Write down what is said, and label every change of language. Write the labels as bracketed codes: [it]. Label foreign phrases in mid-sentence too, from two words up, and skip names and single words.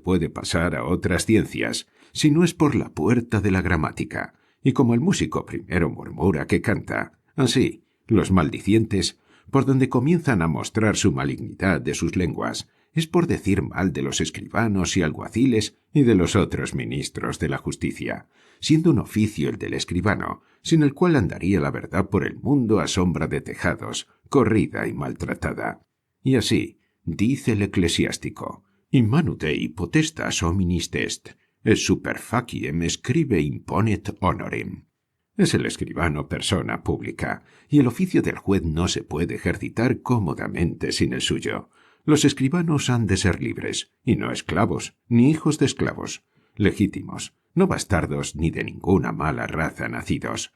[es] puede pasar a otras ciencias, si no es por la puerta de la gramática, y como el músico primero murmura que canta, así, los maldicientes, por donde comienzan a mostrar su malignidad de sus lenguas, es por decir mal de los escribanos y alguaciles y de los otros ministros de la justicia, siendo un oficio el del escribano, sin el cual andaría la verdad por el mundo a sombra de tejados, corrida y maltratada. Y así, Dice el eclesiástico: [la] «Immanu Dei potestas hominis est, et super faciem scribe imponet honorem». [es] Es el escribano persona pública, y el oficio del juez no se puede ejercitar cómodamente sin el suyo. Los escribanos han de ser libres, y no esclavos, ni hijos de esclavos, legítimos, no bastardos ni de ninguna mala raza nacidos.